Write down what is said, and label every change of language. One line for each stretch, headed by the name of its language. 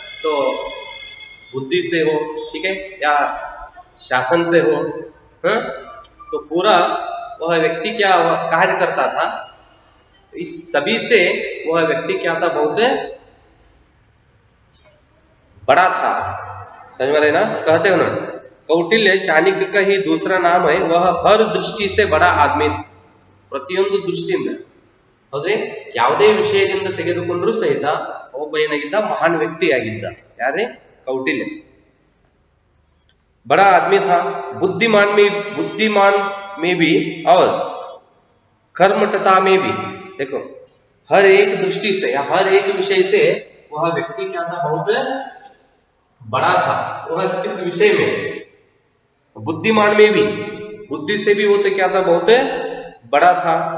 Hindi: तो बुद्धि से हो, ठीक है, या शासन से हो, तो पूरा वह व्यक्ति क्या कार्य करता था, इस सभी से वह व्यक्ति क्या था, बहुत बड़ा था, समझ में आ रहे ना। कहते हैं उन्होंने, कौटिल्य चाणक्य का ही दूसरा नाम है, वह हर दृष्टि से बड़ा आदमी था।
Kannada: ಪ್ರತಿಯೊಂದು ದೃಷ್ಟಿಯಿಂದ, ಹೌದ್ರಿ, ಯಾವುದೇ ವಿಷಯದಿಂದ ತೆಗೆದುಕೊಂಡ್ರೂ ಸಹಿತ ಒಬ್ಬ ಏನಾಗಿದ್ದ, ಮಹಾನ್ ವ್ಯಕ್ತಿಯಾಗಿದ್ದ, ಯಾರೇ, कौटिल्य।
Hindi: बड़ा आदमी था, बुद्धिमान में भी और कर्मठता में भी। देखो, हर एक दृष्टि से या हर एक विषय से वह व्यक्ति क्या था, बहुत बड़ा था। वह किस विषय में, बुद्धिमान में भी, बुद्धि से भी वो तो क्या था, बहुत बड़ा था।